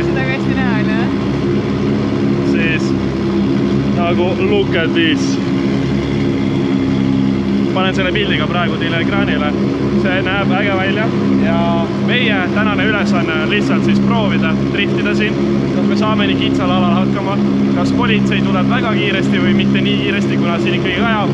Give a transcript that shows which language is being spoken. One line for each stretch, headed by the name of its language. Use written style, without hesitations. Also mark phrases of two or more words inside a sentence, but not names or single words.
Estonian: Seda ka hästi näha, on, siis nagu
English: look at this.
Estonian: Panen selle pildiga praegu teile ekraanile. See näeb äge välja ja meie tänane ülesanne on lihtsalt siis proovida driftida siin. Kas me saame nii kitsal alal hakkama, kas politsei tuleb väga kiiresti või mitte nii kiiresti, kuna siin ikkagi kajab.